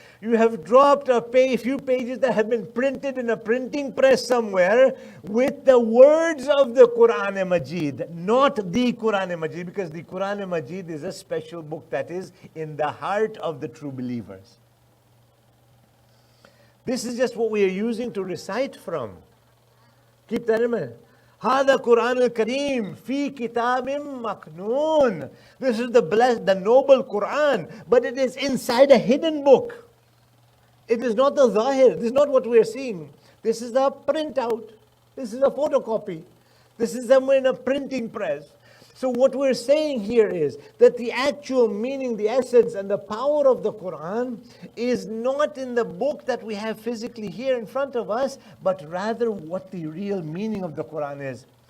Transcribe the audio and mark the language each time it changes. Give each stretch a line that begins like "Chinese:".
English: You have dropped a few pages that have been printed in a printing press somewhere with the words of the Quran Majid, not the Quran Majid, because the Quran Majid is a special book that is in the heart of the true believers. This is just what we are using to recite from. Keep that in mind.
Arabic: هذا قرآن الكريم في كتاب مكنون.
English: This is the noble Quran, but it is inside a hidden book. It is not the zahir. This is not what we are seeing. This is a printout. This is a photocopy. This is somewhere in a printing press. So what we're saying here is that the actual meaning, the essence and the power of the Quran is not in the book that we have physically here in front of us, but rather what the real meaning of the Quran is.